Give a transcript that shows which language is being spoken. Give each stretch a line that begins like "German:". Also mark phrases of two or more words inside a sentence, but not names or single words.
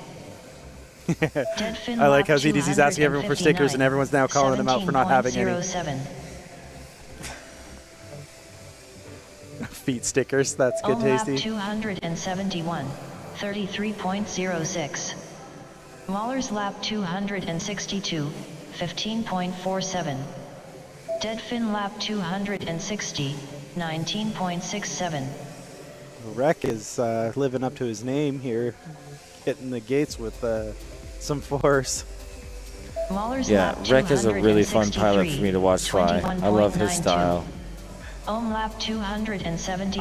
English: Deadfin I like lap how ZDZ's asking everyone for stickers, and everyone's now calling them out for not having any. 17.07. Feet stickers, that's good, Ohm lap tasty. 271, 33.06. Mahler's lap 262, 15.47. Deadfin lap 260, 19.67. Rec is living up to his name here, hitting the gates with some force. Mahler's Yeah, lap Rec is a really fun pilot for me to watch fly. I love his 21.92. style. Ohm lap 272.